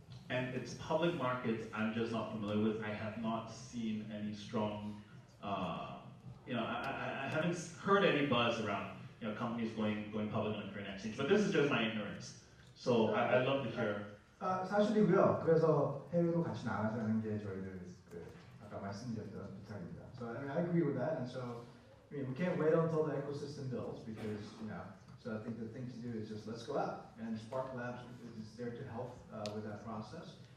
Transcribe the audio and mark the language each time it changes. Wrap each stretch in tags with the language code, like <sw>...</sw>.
<en>And its public markets, I'm just not familiar with. I have not seen any strong, I haven't heard any buzz around companies going public on a Korean exchange. But this is just my ignorance. So I'd love to hear.</en> <ko>사실이고요. 그래서 해외로 같이 나가자는 게 저희들 아까 말씀드렸던 부탁입니다.</ko> <en>So I agree with that, and so we can't wait until the ecosystem builds because So I think the thing to do is just let's go out, and SparkLabs is there to help with that process.</en>